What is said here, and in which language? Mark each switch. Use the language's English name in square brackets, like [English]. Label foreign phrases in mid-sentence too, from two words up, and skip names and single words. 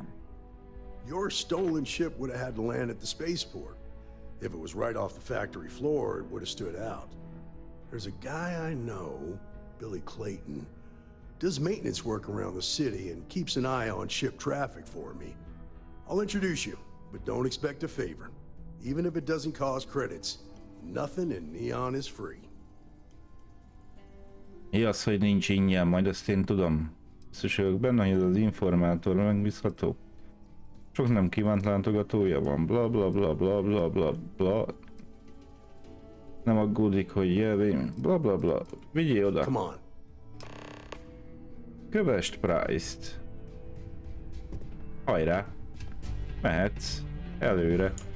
[English] Your stolen ship would have had to land at the spaceport. If it was right off the factory floor, it would have stood out. There's a guy I know, Billy Clayton, does maintenance work around the city and keeps an eye on ship traffic for me. I'll introduce you, but don't expect a favor. Even if it doesn't cost credits, nothing in Neon is free. [Hungarian] Mi az, hogy nincs ingyen, majd azt én tudom. Biztos vagyok benne, hogy ez az informátor megbízható. Sok nem kívánt látogatója van, bla bla bla bla bla bla bla. Nem aggódik, hogy jelvén, bla bla bla. Vigyél oda. [English] Come on. [Hungarian] Kövesd Price-t. Hajrá. Mehetsz. Előre.